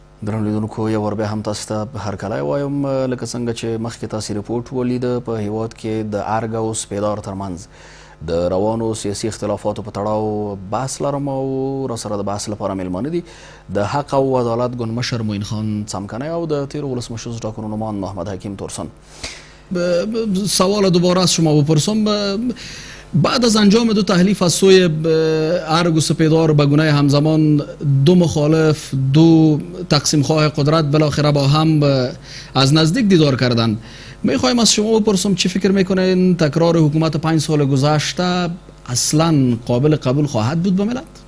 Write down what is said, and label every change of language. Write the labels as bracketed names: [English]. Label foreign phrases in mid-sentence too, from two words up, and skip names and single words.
[Pashto] درنو لیدونکو یو ور بیا هم تاسو ته هرکلی وایم لکه څنګه چې مخکې تاسې ریپورټ ولیده په هیواد کې د ارګ او سپیدار ترمنځ د روانو سیاسي اختلافاتو په تړاو بحث لرم او راسره د بحث لپاره میلمانه دي د حق او عدالت ګوند مشر معین خان څمکنی او د تیرو ولسمشر ټاکنو نومان محمد حکیم تورسن. [Persian] سوال دوباره از شما بپرسم، بعد از انجام دو تحلیف از سوی ارگ و سپیدار به گونه همزمان دو مخالف، دو تقسیم خواه قدرت بالاخره با هم از نزدیک دیدار کردند، میخوایم از شما بپرسم چی فکر میکنین تکرار حکومت 5 سال گذشته اصلا قابل قبول خواهد بود به ملت؟